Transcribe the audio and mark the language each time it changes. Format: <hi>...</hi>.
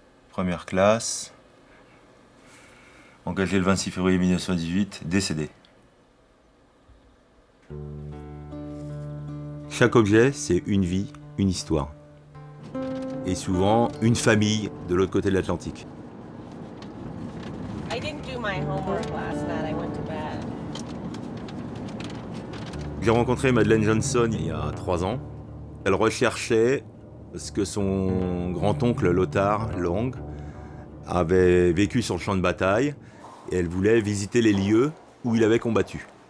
<fr>Première classe. Engagé le 26 février 1918, décédé. Chaque objet, c'est une vie, une histoire. Et souvent, une famille de l'autre côté de l'Atlantique.</fr> <en>I didn't do my homework last night. I went to bed.</en> <fr>J'ai rencontré Madeleine Johnson il y a 3 ans. Elle recherchait ce que son grand-oncle Lothar Long avait vécu sur le champ de bataille et elle voulait visiter les lieux où il avait combattu.</fr>